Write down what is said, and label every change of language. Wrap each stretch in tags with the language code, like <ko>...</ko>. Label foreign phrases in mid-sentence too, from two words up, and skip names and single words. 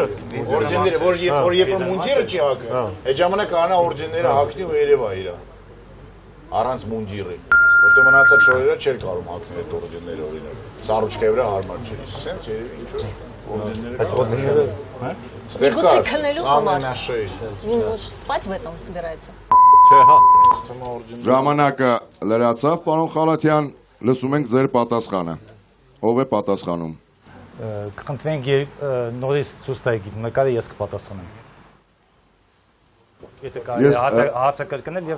<hy>Օրդենները, որ երբ որ մունտիրը չի հակը, այդ ժամանակ կանա օրդենները հակնի ու երևա իրա։ Առանց մունտիրի։ Որտե մնացած շորերը չէր կարող հակնել այդ օրդենները օրինակ։ Սառուչկայի վրա հարմար չէր։ Սենց երևի ինչ որ օրդենները։ Այդ օրդենները, հա։ Ստեղ կա։</hy> <ru>Спать в этом собирается։</ru> <hy>Չէ, հա։ Ժամանակը լրացավ, պարոն Խալաթյան, լսում ենք ձեր պատասխանը։ Ով է պատասխանում։ Կխնդրենք նորից ցույց տայեք նկարը, ես կպատասխանեմ։ Եթե կարելի հարցը կրկնել եւ</hy>